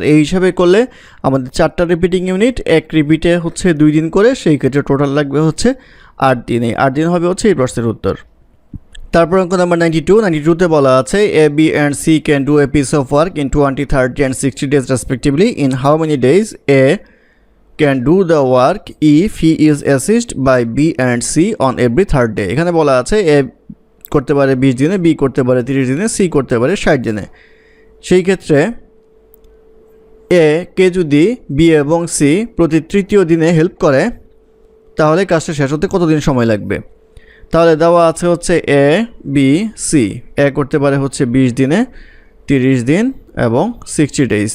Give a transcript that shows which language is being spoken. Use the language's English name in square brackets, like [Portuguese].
[Bangla] আর এই হিসাবে করলে আমাদের 4টা রিপিটিং ইউনিট, এক রিপিটে হচ্ছে 2 দিন করে, সেই ক্ষেত্রে টোটাল লাগবে হচ্ছে 8 দিন। এই 8 দিন হবে হচ্ছে এই প্রশ্নের উত্তর। তারপর অঙ্ক নাম্বার 92তে বলা আছে [English] A B and C can do a piece of work in 20, 30 and 60 days respectively. In how many days A can do the work if he is assisted by B and C on every third day? [Bangla] এখানে বলা আছে এ করতে পারে 20 দিনে, B করতে পারে 30 দিনে, C করতে পারে 60 দিনে। সেই ক্ষেত্রে এ কে যদি বি এবং সি প্রতি তৃতীয় দিনে হেল্প করে, তাহলে কাজটা শেষ হতে কতদিন সময় লাগবে? তাহলে দেওয়া আছে হচ্ছে এ বি সি। এ করতে পারে হচ্ছে 20 দিনে, 30 দিন এবং 60 ডেজ।